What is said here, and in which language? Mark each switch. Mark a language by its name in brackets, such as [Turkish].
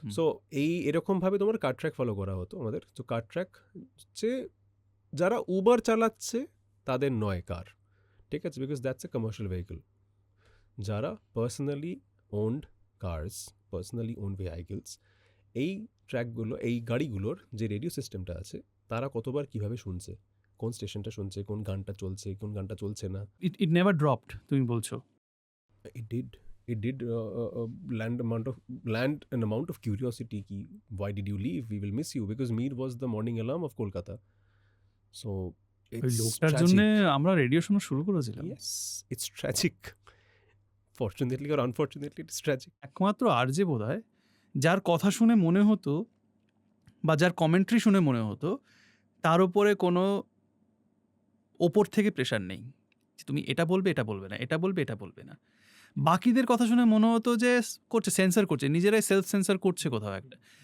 [Bangla] So এরকমভাবে তোমার কার track follow করা হতো আমাদের। তো কার ট্র্যাক হচ্ছে যারা উবার চালাচ্ছে তাদের নয় কার, ঠিক আছে, [English] Because that's a commercial vehicle. [Bangla] যারা [English] personally owned cars, personally owned vehicles, [Bangla] এই ট্র্যাকগুলো, এই গাড়িগুলোর যে রেডিও সিস্টেমটা আছে, তারা কতবার কিভাবে শুনছে, কোন স্টেশনটা শুনছে, কোন গানটা চলছে, কোন গানটা চলছে না। [English] it never dropped, [Bangla] তুমি বলছো? [English] It did land an amount of curiosity ki why did you leave, we will miss you, because Mir was the morning alarm of Kolkata. So [Bangla] ওই [English] it's [Bangla] লোকটার জন্য [English] tragic. [Bangla] আমরা রেডিও শোনা শুরু করেছিলাম। [English] Yes, it's tragic. Fortunately or unfortunately, it's tragic. [Bangla] একমাত্র RJ বোধহয় যার কথা শুনে মনে হতো বা যার কমেন্ট্রি শুনে মনে হতো তার উপরে কোনো ওপর থেকে প্রেশার নেই যে তুমি এটা বলবে এটা বলবে না, এটা বলবে এটা বলবে না। বাকিদের কথা শুনে মনে হতো যে করছে, সেন্সার করছে, নিজেরাই সেলফ সেন্সার করছে কোথাও একটা।